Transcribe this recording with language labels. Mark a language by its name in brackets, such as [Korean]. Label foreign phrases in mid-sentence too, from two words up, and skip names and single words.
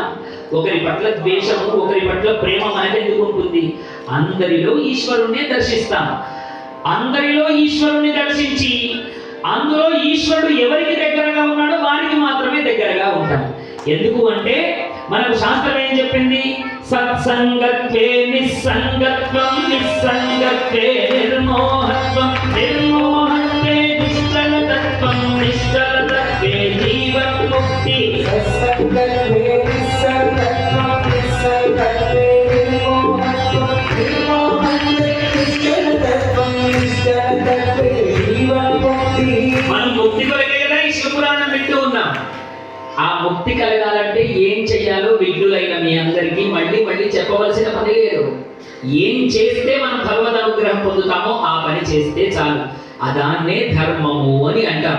[Telugu] ఒకరి పట్ల ద్వేషము, ఒకరి పట్ల ప్రేమ మనకెందుకు ఉంటుంది? అందరిలో ఈశ్వరుణ్ణి దర్శిస్తాం. అందరిలో ఈశ్వరుణ్ణి దర్శించి అందులో ఈశ్వరుడు ఎవరికి దగ్గరగా ఉన్నాడో వారికి మాత్రమే దగ్గరగా ఉంటాం. ఎందుకు అంటే మనకు శాస్త్రం ఏం చెప్పింది? [Sanskrit] सत्सङ्गत्वे निस्सङ्गत्वं, निस्सङ्गत्वे निर्मोहत्वं, निर्मोहत्वे निश्चलतत्वं, निश्चलतत्वे जीवन्मुक्ति सत्सङ्गत्वे निस्सङ्गत्वं निस्सङ्गत्वे निर्मोहत्वं निर्मोहत्वे निश्चलतत्वं निश्चलतत्वे जीवन्मुक्ति. [Telugu] మనం ముక్తి కొరకే కదా ఈ శివపురాణం వింటూ ఉన్నాం. ఆ ముక్తి కలగాలంటే ఏం చెయ్యాలో విఘ్నులైన మీ అందరికీ మళ్ళీ మళ్ళీ చెప్పవలసిన పని లేదు. ఏం చేస్తే మనం భగవద్ అనుగ్రహం పొందుతామో ఆ పని చేస్తే చాలు. అదాన్నే ధర్మము అని అంటారు.